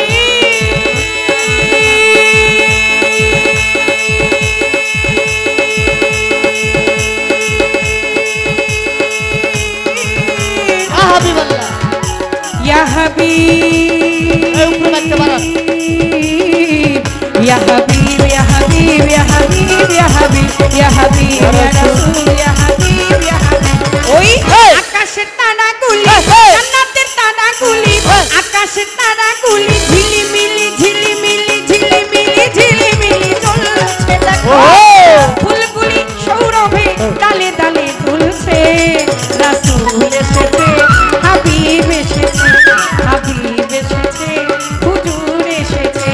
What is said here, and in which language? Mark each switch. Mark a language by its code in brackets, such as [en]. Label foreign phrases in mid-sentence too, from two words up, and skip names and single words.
[ar] يا حبيب، يا حبيب، يا حبيب، يا حبيب، يا حبيب، يا حبيب، يا رسول، يا حبيب، يا حبيب. [bn] Oi, আকাশের তারাগুলি, জান্নাতের তারাগুলি, আকাশের তারাগুলি, ঝিলিমিলি, ঝিলিমিলি, ঝিলিমিলি, ঝিলিমিলি জ্বলছে দেখো। ফুলগুলি সৌরভে ডালে ডালে দুলছে, রাসূল এসেছে, হাবিব এসেছে, হাবিব এসেছে, হুজুর এসেছে।